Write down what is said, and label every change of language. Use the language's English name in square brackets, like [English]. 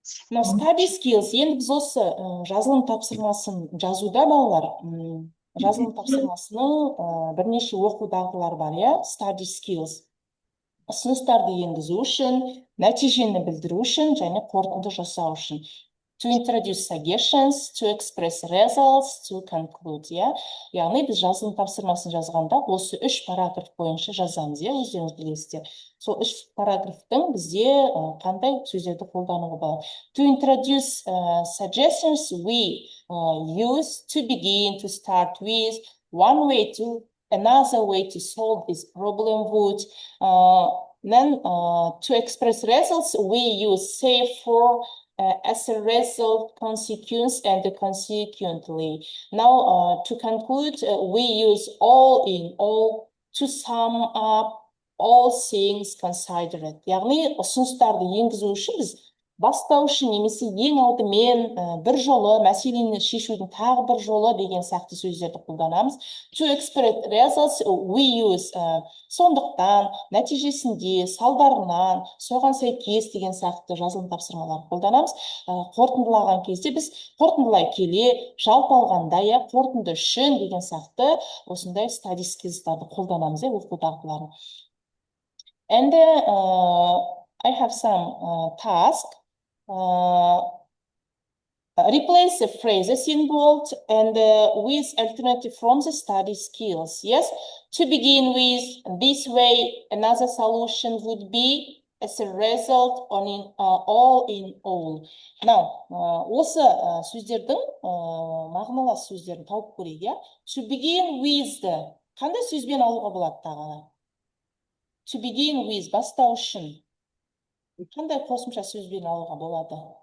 [English] Now, study skills. [Kazakh] Енді біз осы жазылым тапсырмасын жазуда балалар, жазылым тапсырмасының бірнеше оқу дағдылары бар, study skills. Ұсыныстарды енгізу үшін, нәтижені білдіру үшін және қорытынды жасау үшін. [English] To introduce suggestions, to express results, to conclude. [Kazakh] Яғни біз жазылым тапсырмасын жазғанда осы 3 параграф бойынша жазамыз, өздеріңіз білесіздер. Сол 3 параграфтың бізде қандай сөздерді қолдануға болады. [English] To introduce suggestions, we use to begin, to start with, one way to, another way to solve this problem would. Then to express results, we use say, for, as a result, consequence, and consequently. Now, to conclude, we use all in all to sum up all things considered. [Kazakh] Яғни, ұсыныстарды енгізу үшін біз бастау үшін немесе ең алдымен бір жолы мәселені шешудің тағы бір жолы деген сияқты сөздерді қолданамыз. [English] To express results, we use [Kazakh] сондықтан, нәтижесінде, салдарынан, соған сәйкес деген сияқты жазылым тапсырмалар қолданамыз. Қорытындылаған кезде біз қорытындылай келе, жалпы алғанда, қорытынды үшін деген сияқты осындай study skills'тарды қолданамыз, оқу дағдыларын. [English] And I have some task. Replace the phrases in bold and with alternative from the study skills. Yes, to begin with, this way, another solution would be as a result on in all in all. [Kazakh] Now, осы сөздердің мағыналас сөздерін тауып көрейік. [English] To begin with, [Kazakh] қандай сөзбен алуға болады тағы? [English] To begin with, [Kazakh] бастау үшін. Қандай қосымша сөзбен алуға болады?